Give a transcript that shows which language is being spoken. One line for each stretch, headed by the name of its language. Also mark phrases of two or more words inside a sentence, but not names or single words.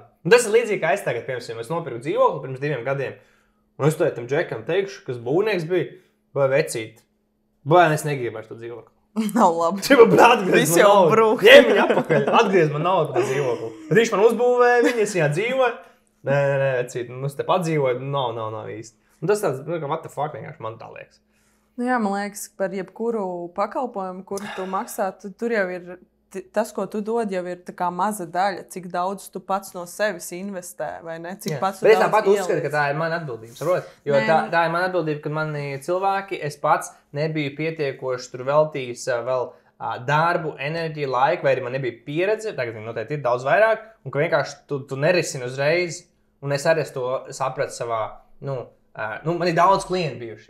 Latvian: Un tas ir līdzīgi, kā es tagad, piemēram, es nopirku dzīvokli pirms 2 gadiem, un es to tam džekam teikšu, kas būvnieks bija, vai vecīt, vai es negribu vairs to dzīvokli. Nav labi. Atgriez man naudu. Ņem viņu apakaļ, atgriez man naudu par dzīvokli. Viņš man uzbūvēja, viņi es viņā dzīvoju. Nē, vecīt, es te padzīvoju, nav īsti. Un tas tāds,
English: what the fuck,
Latvian: vienkārši man tā liekas. Jā, man liekas, par jebkuru pakalpojumu, kuru tu maksā, tur jau ir tas, ko tu dod, jau ir tā kā maza daļa, cik daudz tu pats no sevis investē, vai ne? Cik pats tu daudz tāpat uzskatu, ka tā ir mana atbildība, saprot? Jo tā ir mana atbildība, ka mani cilvēki, es pats nebiju pietiekoši tur veltījis vēl darbu, enerģiju, laiku, vai arī man nebija pieredze, tagad noteikti ir daudz vairāk, un ka vienkārši tu nerisini uzreiz, un es arī to sapratu savā, man ir daudz klientu bijuši.